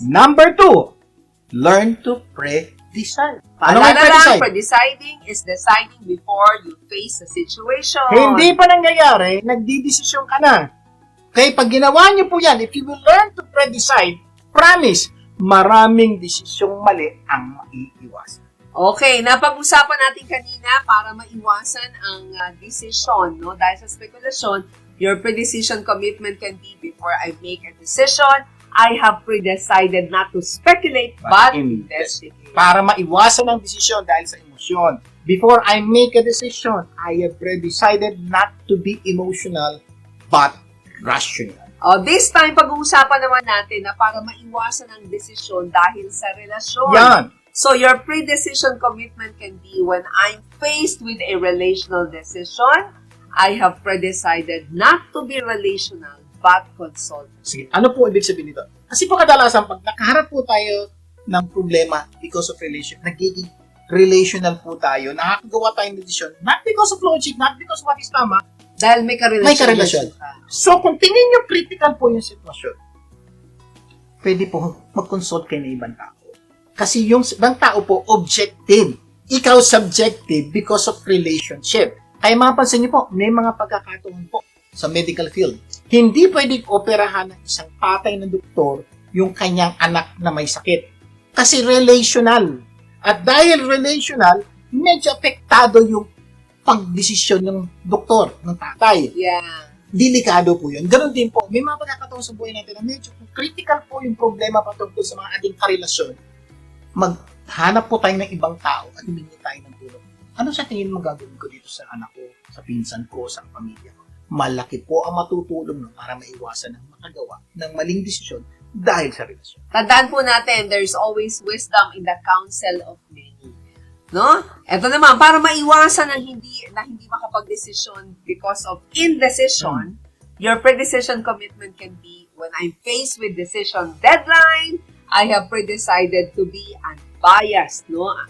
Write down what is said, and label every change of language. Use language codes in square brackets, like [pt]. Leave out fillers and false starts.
[en] Number 2, learn to pre-decide. [tl] Ano Paalala nga lang, [en] pre-decide? pre-deciding is deciding before you face a situation. [tl] Hindi pa nangyayari, nagdidesisyon ka na. Kaya pag ginawa niyo po yan, if you will learn to pre-decide, promise, maraming desisyong mali ang maiiwasan. Okay, napag-usapan natin kanina para maiwasan ang desisyon, no? [en] Dahil sa spekulasyon, your pre-decision commitment can be before I make a decision, I have pre-decided not to speculate but investigate. [tl] Para maiwasan ang desisyon dahil sa emosyon. [en] Before I make a decision, I have pre-decided not to be emotional but rational. [tl] This time, pag-uusapan naman natin na para maiwasan ang desisyon dahil sa relasyon. Yan. [en] So, your pre-decision commitment can be when I'm faced with a relational decision, I have pre-decided not to be relational but consult. [tl] Sige, ano po ibig sabihin nito? Kasi po kadalasan, pag nakaharap po tayo ng problema because of relation, nagiging relational po tayo, nakakagawa tayo ng desisyon, not because of logic, not because of what is tama, Dahil may karelasyon. may karelasyon. So, kung tingin nyo critical po yung sitwasyon, pwede po mag-consult kayo ng ibang tao. Kasi yung ibang tao po, objective. [en] Ikaw subjective because of relationship. [tl] Kaya mapapansin nyo po, may mga pagkakataon po sa medical field. Hindi pwedeng operahan ng isang tatay ng doktor yung kanyang anak na may sakit. Kasi relational. At dahil relational, medyo apektado yung pagdesisyon ng doktor, ng tatay. [en] Yeah. [tl] Delikado po yun. Ganon din po, may mga pagkakataon sa buhay natin na medyo critical po yung problema patungkol sa mga ating karelasyon. Maghanap po tayo ng ibang tao at humingi tayo ng tulong. Ano sa tingin mo gagawin ko dito sa anak ko, sa pinsan ko, sa pamilya ko? Malaki po ang matutulong para maiwasan ng makagawa ng maling desisyon dahil sa relasyon. [en] Tandaan po natin, there's always wisdom in the counsel of many. No? Ito naman, para maiwasan ang hindi makapag-desisyon because of indecision, your pre-decision commitment can be when I'm faced with decision deadline, I have pre-decided to be unbiased, no?